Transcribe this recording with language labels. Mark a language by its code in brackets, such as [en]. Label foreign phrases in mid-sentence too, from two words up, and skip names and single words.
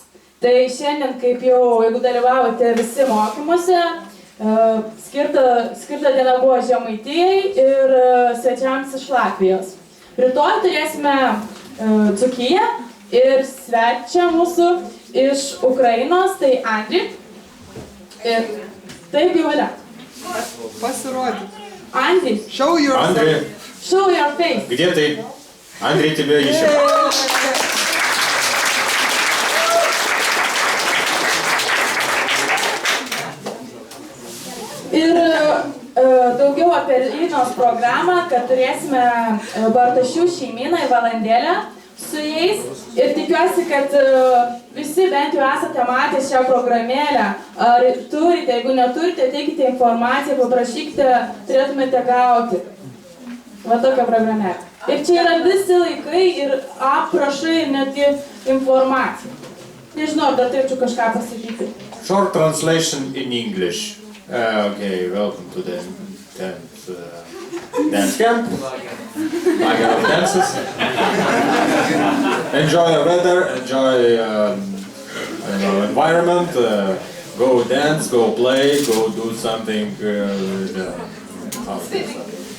[lt] Tai šiandien, kaip jau, jeigu dalyvavote visi mokymuose, skirta diena buvo Žemaitijai ir svečiams iš Latvijos. Rytoj turėsime Dzūkiją ir svečią mūsų iš Ukrainos, tai Andri. Ir taip jau yra. Pasirodyk. Andri. [en] Show yourself. [ru] Андрей, [en] Show your face. [ru] где ты? Андрей, тебя ищем. [lt] Ir daugiau apie rytdienos programą, kad turėsime Bartašių šeimyną į valandėlę su jais. Ir tikiuosi, kad visi bent jau esate matę šią programėlę. Ar turite, jeigu neturite, teikite informaciją, paprašykite, turėtumėte gauti. Va tokia programėlė. Ir čia yra visi laikai ir aprašai ir netgi informacija. Nežinau, dar turėčiau kažką pasakyti. [en] Short translation in English. Okay, welcome to the 10th dance camp. Lager of dances. Enjoy the weather, enjoy environment. Go dance, go play, go do something.